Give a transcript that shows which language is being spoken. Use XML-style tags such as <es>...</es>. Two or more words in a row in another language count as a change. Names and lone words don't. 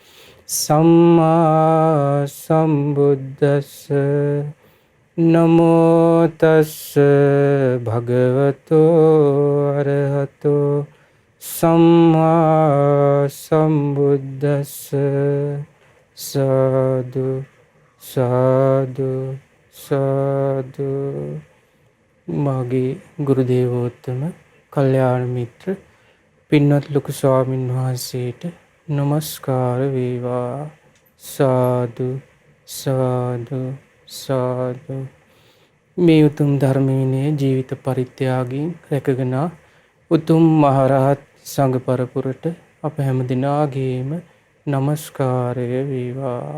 <pi>සම්මා සම්බුද්දස්ස නමෝ තස්ස භගවතෝ අරහතෝ සම්මා සම්බුද්දස්ස සාදු සාදු සාදු.</pi> <si>මාගේ ගුරු දේවෝත්තම කල්යාණ මිත්‍ර පින්වත් ලොකු ස්වාමීන් වහන්සේට නමස්කාර වේවා.</si> <pi>සාදු සාදු සාදු.</pi> <si>මේ උතුම් ධර්මයේ ජීවිත පරිත්‍යාගයෙන් රැකගෙන උතුම් මහරහත් සංඝ පරපුරට අප හැම දිනාගේම නමස්කාරය වේවා.</si>